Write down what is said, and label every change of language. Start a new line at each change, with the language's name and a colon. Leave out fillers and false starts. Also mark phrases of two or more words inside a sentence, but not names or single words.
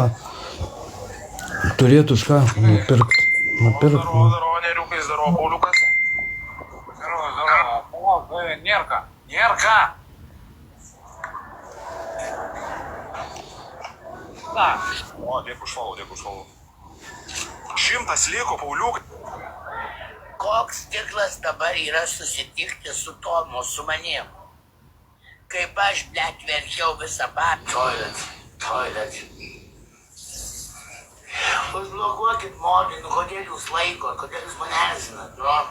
Lithuanian: Turėtų už ką nupirkt.
Russian: Здорово, Нерюка, здорово, Паулюкас. Здорово. О, Нерка. Нерка! Так. О,
Lithuanian: dėkui švalau. 100 liko, Pauliukai. Koks tiklas dabar yra susitikti su Tomu, su manim? Kaip aš, blet, verkiau visą toilet. Užblokuokit modį, nu kodėl jūs laikot, kodėl jūs mane erzinat, nu?